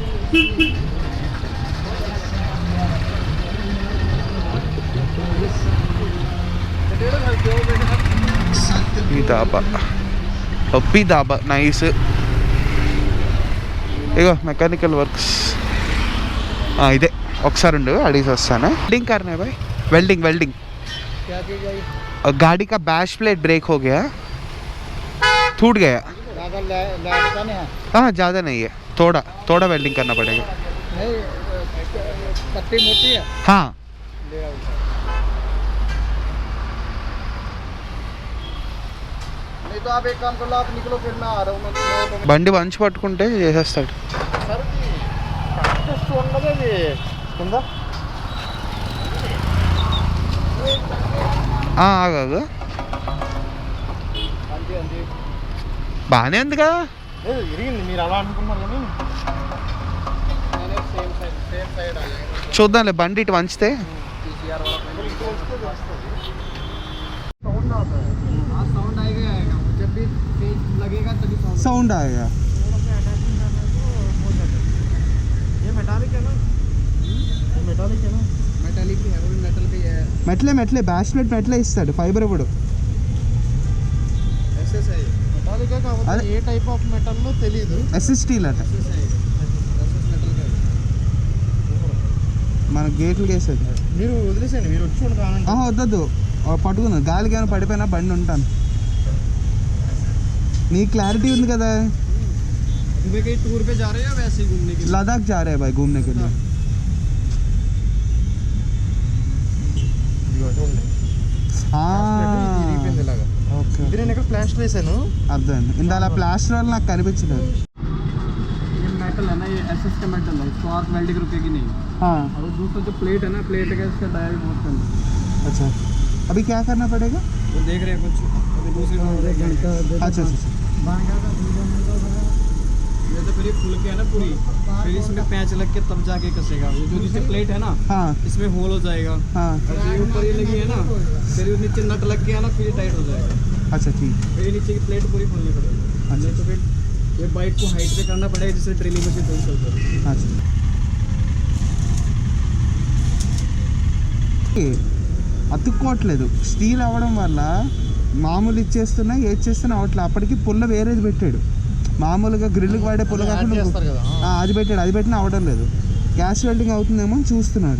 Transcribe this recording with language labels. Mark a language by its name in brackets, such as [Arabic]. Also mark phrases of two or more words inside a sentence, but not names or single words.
[Telugu] ఈ దాబా పప్పీ దాబా నైస్. ఇగో మెకానికల్ వర్క్స్ ఇదే. ఒకసారి ఉండు అడిగి వస్తాను. [Hindi] वेल्डिंग करना है भाई. वेल्डिंग क्या चीज है? गाड़ी का [English] bash plate break [Hindi] हो गया, टूट गया. हाँ ज़्यादा नहीं है, थोड़ा वेल्डिंग करना पड़ेगा. नहीं पट्टी मोटी है. हाँ नहीं तो आप एक काम कर लो, आप निकलो फिर मैं आ रहा हूँ. [Telugu] బండి వంచి పట్టుకుంటే చేసేస్తాడు. ఆగాగు బాగానే ఉంది కదా. మీరు అలా అనుకున్నారు కానీ చూద్దాంలే బండి ఇటు వంచితే. [Hindi] साउंड आएगा जब भी लगेगा तभी साउंड आएगा. ये मेटालिक है ना, मेटालिक है ना, मेटालिक भी है, वो भी मेटल भी है. [Telugu] మెట్లే [English] bash plate [Telugu] మెట్లే ఇస్తాడు, ఫైబర్ ఇవ్వడు. ఎస్ఎస్ఐ మెటాలిక్ కాకపోతే ఏ [English] type of metal [Telugu] లో తెలియదు. ఎస్ఎస్ స్టీల్ అట. మన గేట్లు వేసేది. మీరు వదిలేసేయండి, మీరు వచ్చి కావాలంటే. వద్దొద్దు, పట్టుకుందాం. గాలికి ఏమైనా పడిపోయినా బండి ఉంటాను. నీ క్లారిటీ ఉంది కదా. [Hindi] कहीं टूर पे जा रहे हैं या वैसे ही घूमने के लिए? लद्दाख जा रहे हैं भाई घूमने के लिए. [Telugu] ఓకే నేను ప్లాస్టర్ వేసాను. అర్థం. ఇందాల ప్లాస్టర్ వల్ల నాకు కనిపించలేదు. [Hindi] ये मेटल है ना, ये एसएस का मेटल है, इसको आग वेल्डिंग रुकेगी नहीं. और दूसरा जो प्लेट है ना, प्लेट का इसका डायल बहुत कम है. अच्छा अभी क्या करना पड़ेगा? वो देख रहे हैं कुछ अभी दूसरी अच्छा. ये तो फिर ये खुल के है ना पूरी, फिर इसमें पैच लग के तब जाके कसेगा। ये जो नीचे प्लेट है ना, हाँ इसमें होल हो जाएगा। हाँ और जो ये ऊपर ये लगी है ना, फिर ये नीचे नट लग के है ना, फिर ये टाइट हो जाएगा। अच्छा ठीक। फिर ये नीचे की प्लेट पूरी खोलनी पड़ेगी। नहीं तो फिर ये बाइक को हाइट पे करना पड़ेगा, जिससे [English] drilling machine [Hindi] तो चलता है। [Telugu] अच्छा అతుక్కోవట్లేదు. స్టీల్ అవ్వడం వల్ల మామూలు ఇచ్చేస్తున్నా ఏది చేస్తున్నా అవట్లేదు. అప్పటికి పుల్ల వేరేది పెట్టాడు, మామూలుగా గ్రిల్కి వాడే పుల్ల కాకుండా అది పెట్టాడు. అది పెట్టినా అవ్వడం లేదు. [English] gas welding [Telugu] అవుతుందేమో అని చూస్తున్నాడు.